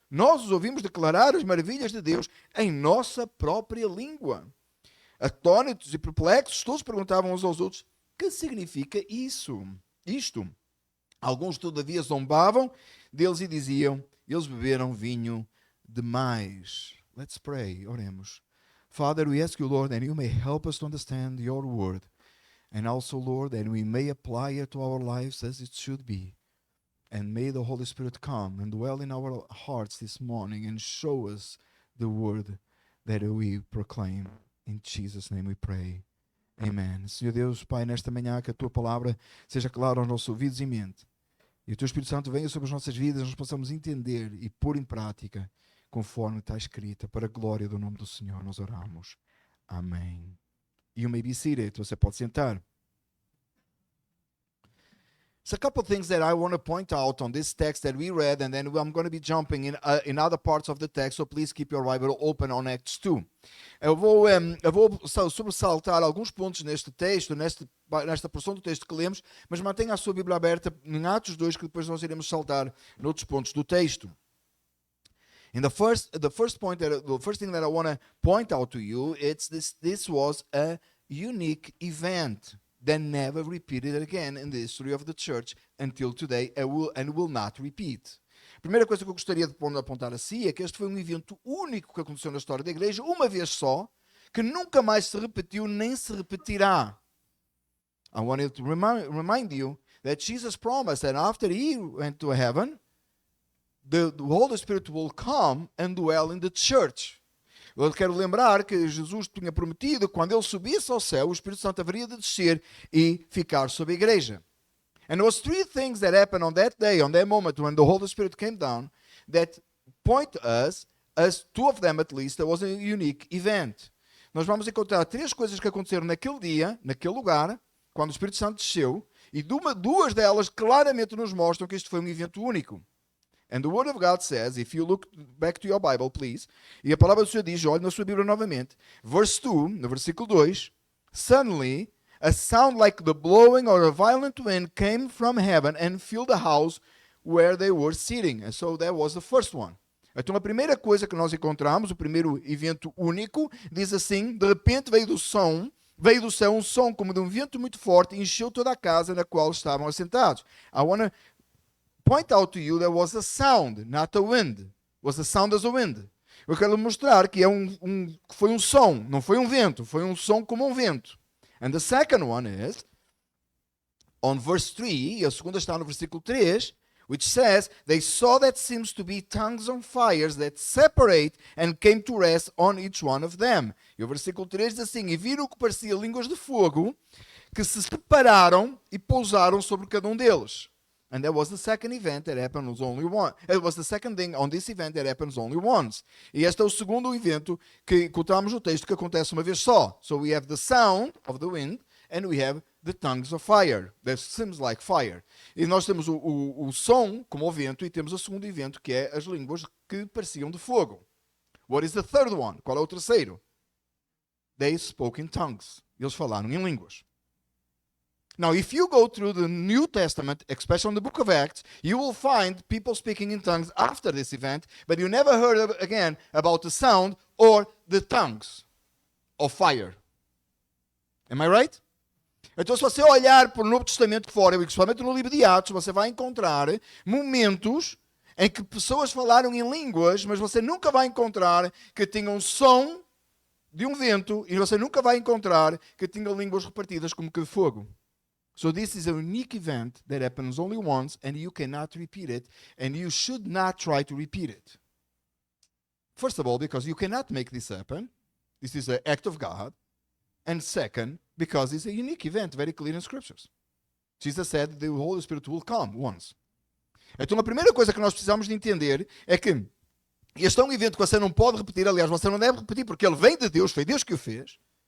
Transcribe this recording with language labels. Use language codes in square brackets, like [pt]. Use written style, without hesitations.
[pt] Nós os ouvimos declarar as maravilhas de Deus em nossa própria língua. Atônitos e perplexos, todos perguntavam uns aos outros, que significa isto? Alguns, todavia, zombavam deles e diziam, eles beberam vinho demais. [en] Let's pray, [pt] oremos. [en] Father, we ask you, Lord, that you may help us to understand your word, and also, Lord, that we may apply it to our lives as it should be. And may the Holy Spirit come and dwell in our hearts this morning and show us the word that we proclaim. In Jesus' name we pray. Amen. [pt] Senhor Deus, Pai, nesta manhã que a Tua palavra seja clara aos nossos ouvidos e mente. E o Teu Espírito Santo venha sobre as nossas vidas, nós possamos entender e pôr em prática conforme está escrita. Para a glória do nome do Senhor nós oramos. [en] Amém. You may be seated. [pt] Você pode sentar. [en] So a couple of things that I want to point out on this text that we read, and then I'm going to be jumping in other parts of the text, so please keep your Bible open on Acts 2. [pt] Eu vou sobressaltar alguns pontos neste texto, nesta porção do texto que lemos, mas mantenha a sua Bíblia aberta em Atos 2, que depois nós iremos saltar noutros pontos do texto. [en] And the first thing that I want to point out to you, it's this was a unique event that never repeated again in the history of the church until today, and will not repeat. [pt] A primeira coisa que eu gostaria de apontar assim é que este foi um evento único que aconteceu na história da igreja, uma vez só, que nunca mais se repetiu nem se repetirá. [en] I wanted to remind you that Jesus promised that after he went to heaven, the Holy Spirit will come and dwell in the church. [pt] Eu quero lembrar que Jesus tinha prometido que quando ele subisse ao céu, o Espírito Santo haveria de descer e ficar sobre a igreja. [en] And there was three things that happened on that day, on that moment when the Holy Spirit came down, that point us, as two of them at least, there was a unique event. [pt] Nós vamos encontrar três coisas que aconteceram naquele dia, naquele lugar, quando o Espírito Santo desceu, e duas delas claramente nos mostram que este foi um evento único. [en] And the Word of God says, if you look back to your Bible, please, [pt] e a palavra do Senhor diz, olhe na sua Bíblia novamente, [en] verse 2, [pt] no versículo 2, [en] suddenly a sound like the blowing or a violent wind came from heaven and filled the house where they were sitting. And so that was the first one. [pt] Então a primeira coisa que nós encontramos, o primeiro evento único, diz assim, de repente veio do céu um som como de um vento muito forte e encheu toda a casa na qual estavam assentados. [en] I want to point out to you there was a sound, not a wind. It was a sound as a wind. [pt] Eu quero mostrar que foi um som, não foi um vento, foi um som como um vento. [en] And the second one is, on verse 3, [pt] a segunda está no versículo 3, [en] which says, they saw that seems to be tongues on fires that separate and came to rest on each one of them. [pt] E o versículo 3 diz assim, e viram o que parecia línguas de fogo, que se separaram e pousaram sobre cada um deles. [en] And that was the second event that happens only once. It was the second thing on this event that happens only once. [pt] E este é o segundo evento que encontramos no texto que acontece uma vez só. [en] So we have the sound of the wind and we have the tongues of fire. That seems like fire. [pt] E nós temos o som como o vento e temos o segundo evento que é as línguas que pareciam de fogo. [en] What is the third one? [pt] Qual é o terceiro? [en] They spoke in tongues. [pt] Eles falaram em línguas. [en] Now, if you go through the New Testament, especially in the book of Acts, you will find people speaking in tongues after this event, but you never heard again about the sound or the tongues of fire. Am I right? [pt] Então, se você olhar para o Novo Testamento fora, principalmente no livro de Atos, você vai encontrar momentos em que pessoas falaram em línguas, mas você nunca vai encontrar que tinham som de um vento e você nunca vai encontrar que tinham línguas repartidas como que de fogo. [en] So this is a unique event that happens only once and you cannot repeat it and you should not try to repeat it. First of all, because you cannot make this happen. This is an act of God. And second, because it's a unique event, very clear in scriptures. Jesus said the Holy Spirit will come once. [pt] Então a primeira coisa que nós precisamos de entender é que este é um evento que você não pode repetir, aliás, você não deve repetir porque ele vem de Deus, foi Deus que o fez.